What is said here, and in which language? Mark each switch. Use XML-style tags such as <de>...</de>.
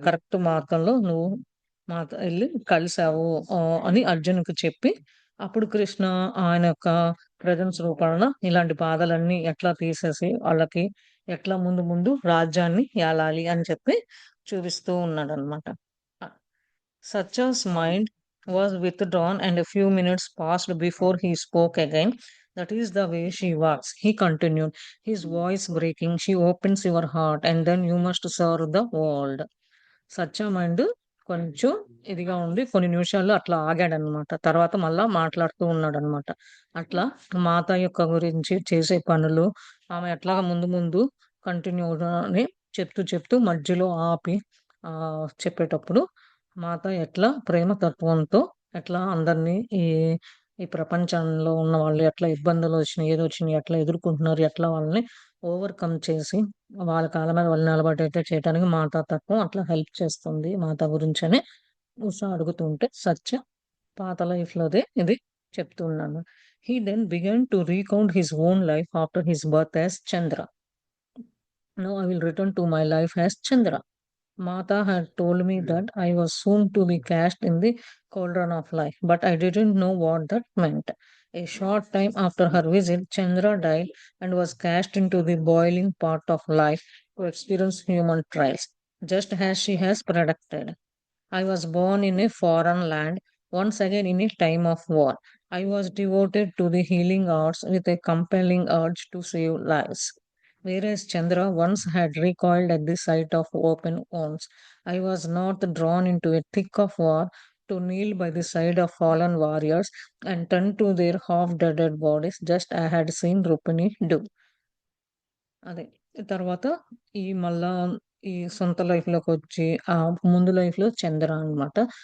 <te>Correct మార్గంలో నువ్వు ఎళ్లి కలిసావు అని అర్జున్‌కి చెప్పి, అప్పుడు కృష్ణ ఆయన యొక్క ప్రెజెన్స్ రూపాన ఇలాంటి బాధలన్నీ ఎట్లా తీసేసి వాళ్ళకి ఎట్లా ముందు ముందు రాజ్యాన్ని ఏలాలి అని చెప్పి చూపిస్తూ ఉన్నాడనమాట.</te> <en>Ah, Satya's mind was withdrawn, and a few minutes passed before he spoke again. That is the way she works, he continued, his voice breaking. She opens your heart, and then you must serve the world.</en> <te>Satya mind కొంచెం ఇదిగా ఉండి కొన్ని నిమిషాలు అట్లా ఆగాడనమాట. తర్వాత మళ్ళా మాట్లాడుతూ ఉన్నాడనమాట. అట్లా మాత యొక్క గురించి చేసే పనులు, ఆమె ఎట్లా ముందు ముందు కంటిన్యూగా అని చెప్తూ చెప్తూ మధ్యలో ఆపి చెప్పేటప్పుడు మాత ఎట్లా ప్రేమ తత్వంతో ఎట్లా అందరినీ ఈ ప్రపంచంలో ఉన్న వాళ్ళు ఎట్లా ఇబ్బందులు వచ్చినాయి, ఏదొచ్చినాయి, ఎట్లా ఎదుర్కొంటున్నారు, ఎట్లా వాళ్ళని ఓవర్‌కమ్ చేసి వాళ్ళ కాళ్ళ మీద వాళ్ళు నిలబడేట్టు చేయటానికి మాతా తత్వం అట్లా హెల్ప్ చేస్తుంది. మాత గురించని ఉషా అడుగుతూ ఉంటే సత్య పాత లైఫ్‌లోదే ఇది చెప్తూ ఉన్నాను.</te> <en>He then began to recount his own life after his birth as Chandra. Now I will return to my life as Chandra. Mata had told me that I was soon to be cast in the cauldron of life, but I didn't know what that meant. A short time after her visit, Chandra died and was cast into the boiling pot of life to experience human trials, just as she has predicted. I was born in a foreign land, once again in a time of war. I was devoted to the healing arts with a compelling urge to save lives. Whereas Chandra once had recoiled at the sight of open wounds, I was not drawn into a thick of war to kneel by the side of fallen warriors and turn to their half dead bodies just as I had seen Rupini do.</en> <te>అదే. తర్వాత మళ్ళా ఈ సొంత లైఫ్‌లోకొచ్చి ముందు లైఫ్‌లో చంద్ర అనమాట.</te>